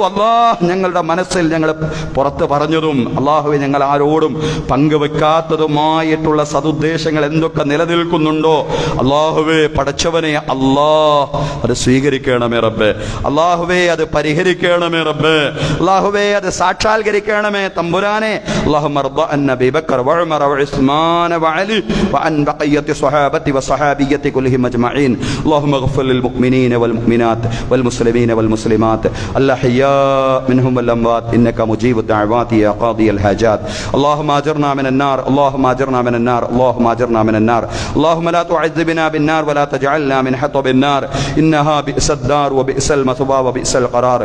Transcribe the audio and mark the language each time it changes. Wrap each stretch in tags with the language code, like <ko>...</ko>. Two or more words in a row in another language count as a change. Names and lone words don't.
<ml>അല്ലാഹ്, ഞങ്ങളുടെ മനസ്സിൽ ഞങ്ങൾ പുറത്ത് പറഞ്ഞതും അല്ലാഹുവേ ഞങ്ങൾ ആരോടും പങ്കുവെക്കാത്തതുമായിട്ടുള്ള സതുദ്ദേശങ്ങൾ എന്തൊക്കെ നിലനിൽക്കുന്നുണ്ടോ അല്ലാഹുവേ പടച്ചവനെ, അല്ലാഹ് അത് സ്വീകരിക്കണമേ റബ്ബേ. അല്ലാഹുവേ, അത് പരിഹരിക്കണമേ റബ്ബേ. അല്ലാഹുവേ, അത് സാക്ഷാത്കരിക്കണമേ തമ്പുരാനെ.</ml> <ar>اللهم رب عن النبي بكر وعمر وعثمان وعلي وعن بقية الصحابة والصحابيات كلهم أجمعين. اللهم اغفر للمؤمنين والمؤمنات والمسلمين والمسلمات الأحياء منهم والأموات إنك مجيب الدعوات يا قاضي الحاجات. اللهم أجرنا من النار، اللهم أجرنا من النار، اللهم أجرنا من النار. اللهم لا تعذبنا بالنار ولا تجعلنا من حطب النار إنها بئس الدار وبئس المثوى وبئس القرار.</ar>